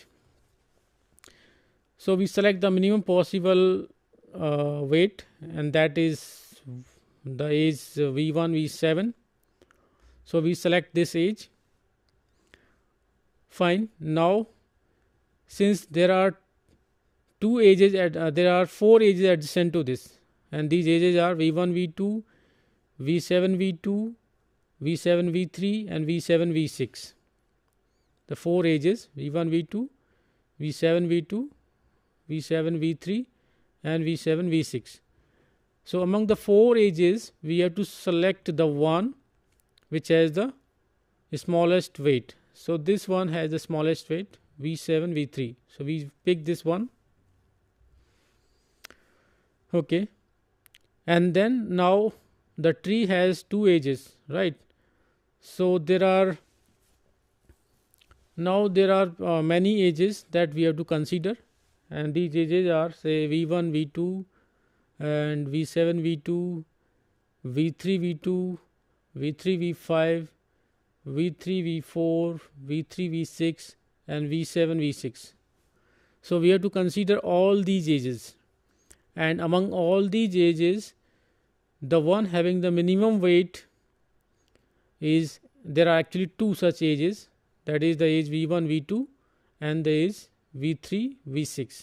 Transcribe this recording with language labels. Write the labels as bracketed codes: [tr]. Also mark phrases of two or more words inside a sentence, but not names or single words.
[en] So we select the minimum possible weight, and that is the edge V1, V7. So we select this edge. Fine. Now, since there are two edges, there are 4 edges adjacent to this, and these edges are V1, V2, V7, V2, V7, V3, and V7, V6. The 4 edges V1, V2, V7, V2, V7, V3, and V7, V6. So among the 4 edges, we have to select the one which has the smallest weight. So this one has the smallest weight, V7, V3. So we pick this one. Okay. And then now the tree has 2 edges, right? So there are many edges that we have to consider, and these edges are, say, V1, V2, and V7, V2, V3, V2, V3, V5, V3, V4, V3, V6, and V7, V6. So we have to consider all these edges, and among all these edges, the one having the minimum weight is, there are actually 2 such edges, that is the edge V1, V2, and the edge V3, V6.